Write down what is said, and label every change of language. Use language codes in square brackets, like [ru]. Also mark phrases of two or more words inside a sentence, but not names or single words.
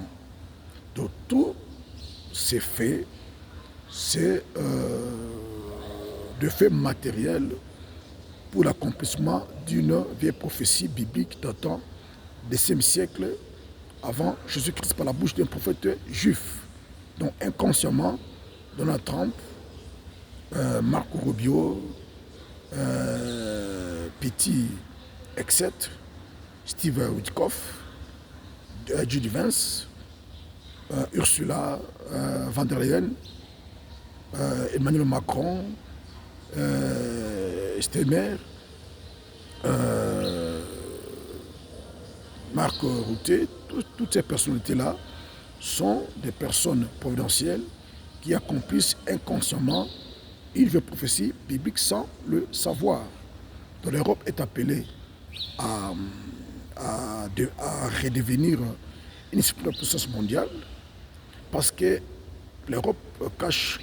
[fr] Donc tous ces faits, c'est de faits matériels pour l'accomplissement d'une vieille prophétie biblique datant des 5e siècle avant Jésus-Christ par la bouche d'un prophète juif. Donc inconsciemment, Donald Trump, Marco Rubio, Pete Hegseth, Steve Witkoff, J.D. Vance, Ursula von der Leyen, Emmanuel Macron, Steinmeier, Marc Rutte, toutes ces personnalités-là sont des personnes providentielles qui accomplissent inconsciemment une vieille prophétie biblique sans le savoir. Donc l'Europe est appelée à redevenir une superpuissance mondiale parce que l'Europe cache